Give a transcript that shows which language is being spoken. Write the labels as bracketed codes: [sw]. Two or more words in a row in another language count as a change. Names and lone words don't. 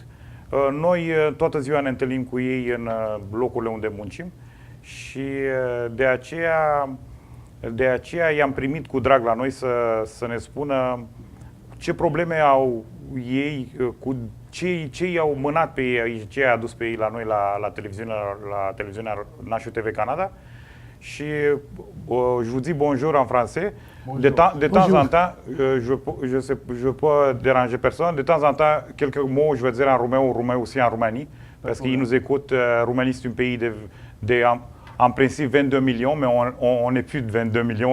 [ro] Noi toată ziua ne întâlnim cu ei în locurile unde muncim și de aceea i-am primit cu drag la noi să ne spună ce probleme au ei, cu ce i-au mânat pe ei, ce i-a adus pe ei la noi la televiziunea National TV Canada. [fr] Și je vous dis bonjour en français. Bonjour. De temps en temps, je peux déranger personne. De temps en temps, quelques mots, je vais dire en roumain aussi en Roumanie, parce qu'ils nous écoutent. Roumanie, c'est un pays en principe 22 millions, mais on n'est plus de 22 millions.